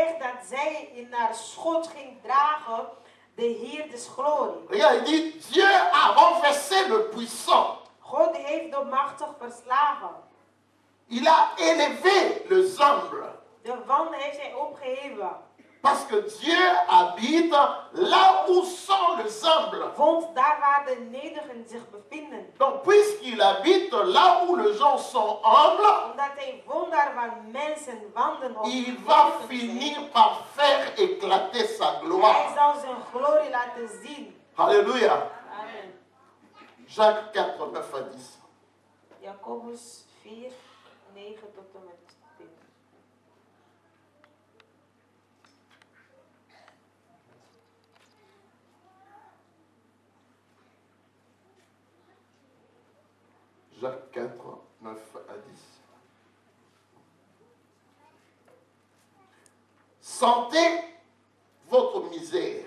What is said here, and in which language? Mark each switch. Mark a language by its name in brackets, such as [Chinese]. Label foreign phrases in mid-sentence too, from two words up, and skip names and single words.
[French] Regarde, il dit, Dieu a renversé le puissant. Il a élevé les humbles. Parce que Dieu habite là où sont les humbles. [Dutch] Want daar waar de nederigen zich bevinden. [French] Donc puisqu'il habite là où les gens sont humbles, [Dutch] Omdat hij woont daar waar mensen wandelen of [French] il va finir par faire éclater sa gloire. [Dutch] Hij zal zijn glorie laten zien. [French] Alléluia. Amen. Jacques 4, 9 à 10. [Dutch] Jacobus 4, 9 tot en met 10. [French] Jacques 4, 9 à 10. Sentez votre misère.